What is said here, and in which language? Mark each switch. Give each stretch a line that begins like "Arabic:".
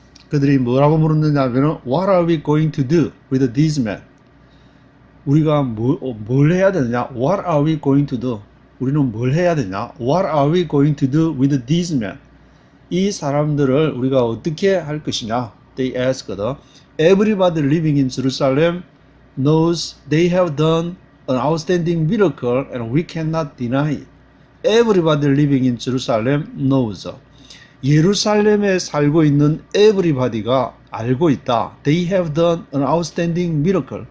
Korean: 그들이 뭐라고 물었느냐면
English: What are we going to do with these men?
Korean: 우리가 뭘 해야 되느냐?
English: What are we going to do?
Korean: 우리는 뭘 해야 되냐?
English: What are we going to do with these men?
Korean: 이 사람들을 우리가 어떻게 할 것이냐?
English: They asked. Everybody living in Jerusalem knows they have done an outstanding miracle and we cannot deny it. Everybody living in Jerusalem knows.
Korean: 예루살렘에 살고 있는 everybody가 알고 있다.
English: They have done an outstanding miracle.